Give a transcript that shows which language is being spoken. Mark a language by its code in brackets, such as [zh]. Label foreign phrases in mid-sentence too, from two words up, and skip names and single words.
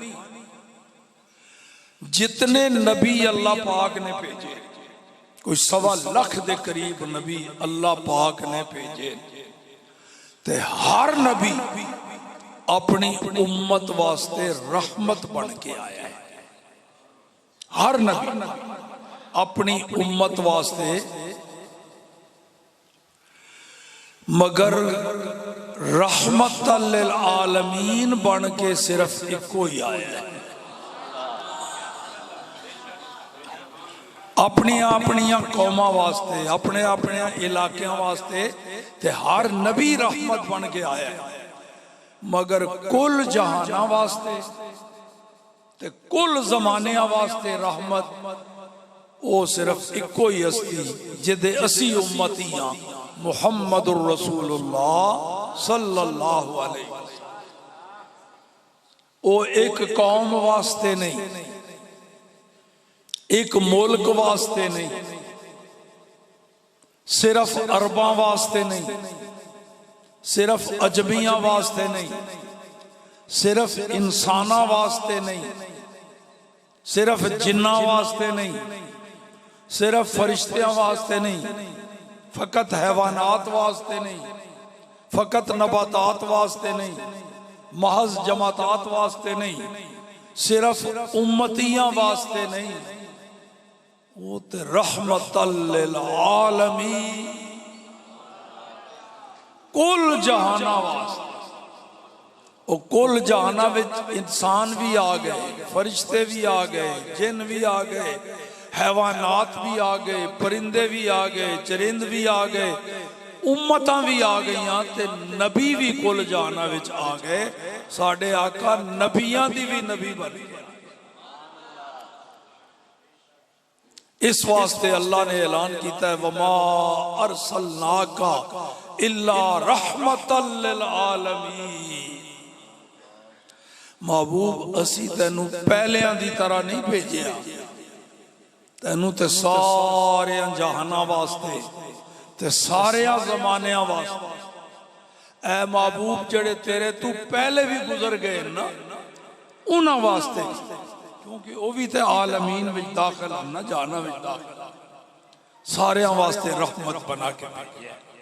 [ur] جتنے نبی اللہ پاک نے بھیجے، کوئی 1.25 لاکھ کے قریب نبی اللہ پاک نے بھیجے، تے ہر نبی اپنی امت واسطے رحمت بن کے آیا ہے. [pa] ہر نبی اپنی امت واسطے، مگر [ar] رحمة للعالمين [pa] بن کے صرف اکو ہی آیا ہے. اپنیا اپنیا قوماں واسطے، اپنے اپنے علاقوں واسطے تے ہر نبی رحمت بن کے آیا ہے. مگر کل جہانا واسطے تے کل زمانے واسطے رحمت وہ صرف اکو ہی ہستی جدے اسی امتی ہاں, [ar] محمد رسول الله صلى الله عليه وسلم. [pa] وہ اک قوم واسطے نہیں، اک ملک واسطے نہیں، صرف عرباں واسطے نہیں, صرف عجمیاں واسطے نہیں، صرف انساناں واسطے نہیں، صرف جناں واسطے نہیں، صرف فرشتیاں واسطے نہیں، فقط حیوانات واسطے نہیں، فقط نباتات واسطے نہیں، محض جمادات واسطے نہیں، صرف امتیاں واسطے نہیں، وہ تے [ar] رحمة للعالمين, [pa] کل جہانا واسطے. وہ کل جہانا وچ انسان بھی آ گئے، فرشتے بھی آ گئے، جن بھی آ گئے، حیوانات بھی آ گئے، پرندے بھی آ گئے، چرند بھی آ گئے، امتاں بھی آ گئیں، تے نبی بھی کل جہانا وچ آ گئے. ساڈے آقا نبیاں دی بھی نبی بن گئے. [ur] اس واسطے اللہ نے اعلان کیا ہے, [ar] وما أرسلناك إلا رحمة للعالمين. [pa] محبوب اسی تینوں پہلیاں دی طرح نہیں بھیجیا، تینوں تے سارے جہانا واسطے تے سارے زمانے واسطے. اے محبوب جہڑے تیرے توں پہلے بھی گزر گئے نا، اونہاں واسطے، کیونکہ وہ بھی تو عالمین وچ داخل ہے نا، جہانا وچ داخل، سارے واسطے رحمت بنا کے بھیجیا.